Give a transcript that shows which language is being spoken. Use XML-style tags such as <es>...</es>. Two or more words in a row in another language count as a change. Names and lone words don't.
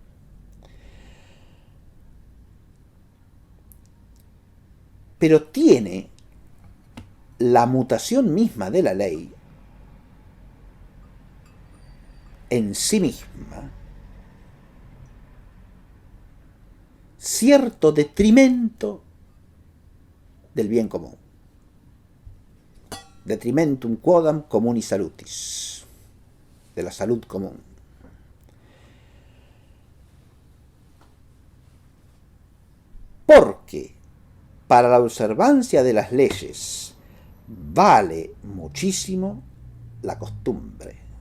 <es>Pero tiene la mutación misma de la ley en sí misma cierto detrimento del bien común.</es> <la>Detrimentum quodam communis salutis,</la> <es>de la salud común. Porque para la observancia de las leyes vale muchísimo la costumbre,</es>